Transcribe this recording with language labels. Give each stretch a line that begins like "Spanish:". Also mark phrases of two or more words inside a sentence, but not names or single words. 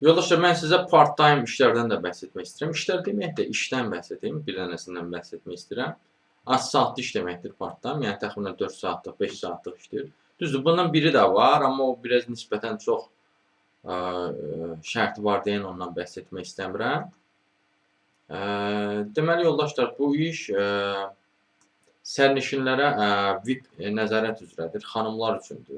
Azerbaijani: Yoldaşlar, mən sizə part-time işlərdən də bəhs etmək istəyirəm. İşlər demək də işdən bəhs edeyim, bir dənəsindən bəhs etmək istəyirəm. Az saatlı iş deməkdir part-time, yəni təxminən 4 saatlıq, 5 saatlıq işdir. Düzdür, bundan biri də var, amma o biraz nisbətən çox şərti var deyən ondan bəhs etmək istəmirəm. Deməli, yoldaşlar, bu iş sərnişinlərə VIP nəzarət üzrədir, xanımlar üçündür.